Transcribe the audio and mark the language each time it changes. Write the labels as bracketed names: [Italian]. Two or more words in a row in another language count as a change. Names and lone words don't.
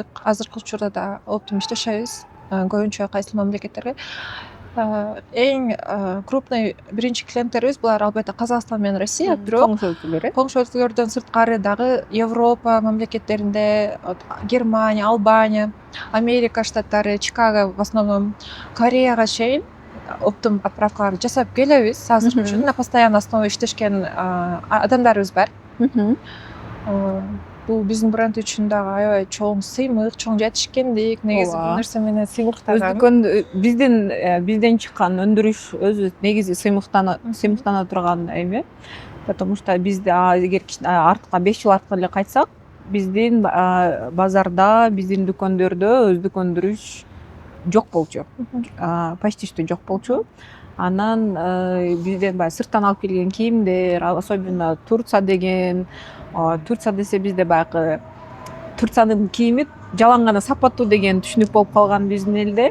[Kyrgyz] Азыркы учурда да оптом иштешебиз. Көбүнчө кайсыл мамлекеттерге. Эң крупный биринчи клиенттерибиз булар албетте Казакстан менен Россия, бирок коңшу өлкөлөрдөн сырткары дагы Европа мамлекеттеринде, Германия, Албания, Америка штаттары, [Russian] Чикаго в основном, [Kyrgyz] Кореяга чейин оптом отправкаларды жасап келебиз. Азыр үчүн [Russian] на постоянный основе [Kyrgyz] иштешкен адамдарыбыз бар. Бул биздин бренд үчүн дагы аябай чоң сыймык, чоң жетишкендик. Негизи бул нерсе менен сыймыктаган. Бизден чыккан өндүрүш өзү негизи сыймыктана турган эме. [Russian] Потому что [Kyrgyz] бизде эгер артка 5 жыл артка эле кайтсак, биздин базарда, биздин дүкөндөрдө өздүк өндүрүш жок болчу. [Russian] Почти что [Kyrgyz] жок болчу. Анан бизден баягы сырттан алып келген кийимдер, особенно Турция деген, Турция десе бизде баягы Турциянын кийими жалаң гана сапаттуу деген түшүнүк болуп калган биздин элде.